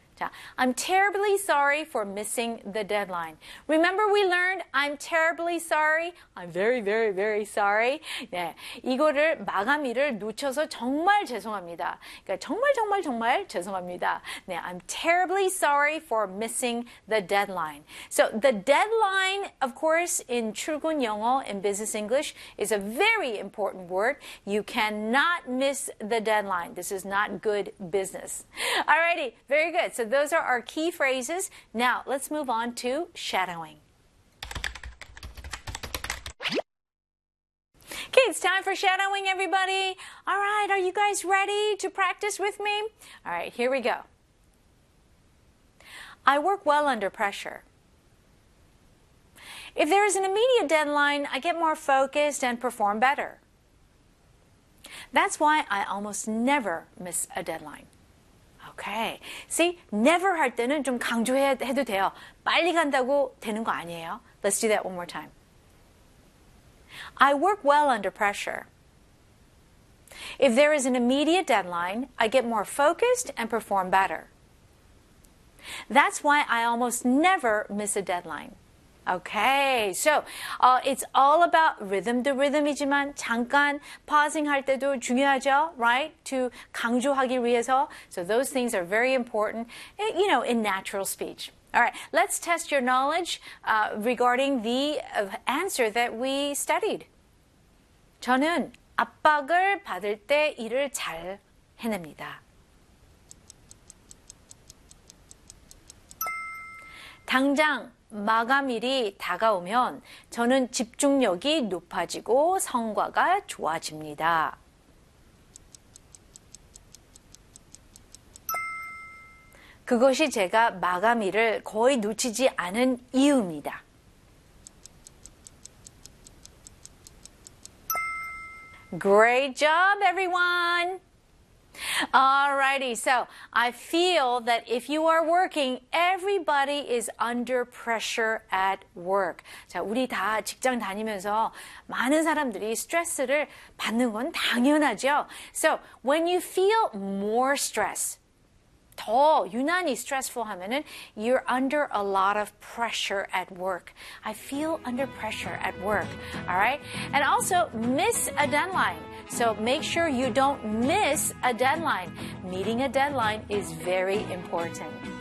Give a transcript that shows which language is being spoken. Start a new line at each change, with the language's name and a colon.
English: 자, I'm terribly sorry for missing the deadline. Remember we learned I'm terribly sorry? I'm very, very, very sorry.
Korean: 네, 이거를 마감일을 놓쳐서 정말 죄송합니다. 그러니까 정말, 정말, 정말 죄송합니다.
English: 네, I'm terribly sorry for missing the deadline. So the deadline, of course, in 출근 영어, in business English, is a very important word. You cannot miss the deadline. This is not good business. Alrighty, very good. So those are our key phrases. Now, let's move on to shadowing. Okay, it's time for shadowing, everybody. All right, are you guys ready to practice with me? All right, here we go. I work well under pressure. If there is an immediate deadline, I get more focused and perform better. That's why I almost never miss a deadline. Okay. See,
Korean: never 할 때는 좀 강조해도 돼요. 빨리 간다고 되는 거 아니에요.
English: Let's do that one more time. I work well under pressure. If there is an immediate deadline, I get more focused and perform better. That's why I almost never miss a deadline. Okay, so it's all about rhythm to rhythm이지만 잠깐 pausing 할 때도 중요하죠, right?
Korean: To 강조하기 위해서.
English: So those things are very important, you know, in natural speech. All right, let's test your knowledge regarding the answer that we studied.
Korean: 저는 압박을 받을 때 일을 잘 해냅니다. 당장 마감일이 다가오면 저는 집중력이 높아지고 성과가 좋아집니다. 그것이 제가 마감일을 거의 놓치지 않은 이유입니다.
English: 그레이트 잡 에브리원! Alrighty, so I feel that if you are working, everybody is under pressure at work.
Korean: 자, 우리 다 직장 다니면서 많은 사람들이 스트레스를 받는 건 당연하죠.
English: So when you feel more stress,
Korean: 더 유난히
English: stressful 하면은 you're under a lot of pressure at work. I feel under pressure at work. Alright? And also miss a deadline. So make sure you don't miss a deadline. Meeting a deadline is very important.